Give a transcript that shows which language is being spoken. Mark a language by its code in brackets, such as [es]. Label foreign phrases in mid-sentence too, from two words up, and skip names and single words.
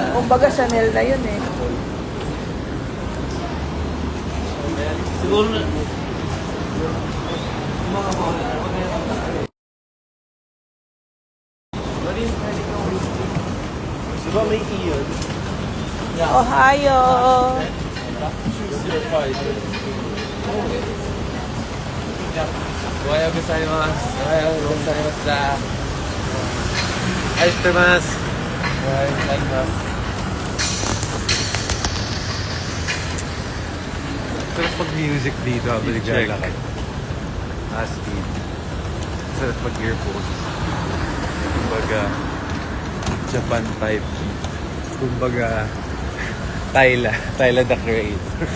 [tl] Kumbaga Chanel na yun eh. Siguro na. Diba may iyon? Ohio! [ja] おはようございます. おはようございます。愛してます. おはようございます. [tl] Sarap pag-music dito habang naglalakad. Speed. Sarap pag-earphones. Kumbaga, [en] Japan type. [tl] Kumbaga, Tyla the Creator.